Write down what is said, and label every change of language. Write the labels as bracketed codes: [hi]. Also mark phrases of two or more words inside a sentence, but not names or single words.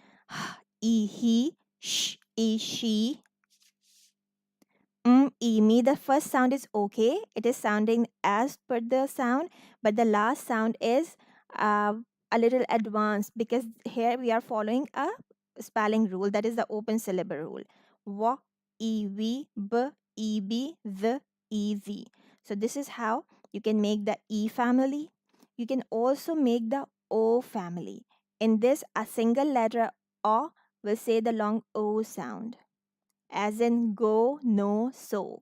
[en] E, he, sh, e, she, e, me. The first sound is okay. It is sounding as per the sound. But the last sound is a little advanced, because here we are following a spelling rule, that is the open syllable rule. W, e, v, b, e, b, the, e, z. So this is how you can make the E family. You can also make the O family. In this, a single letter O will say the long O sound, as in go, no, so.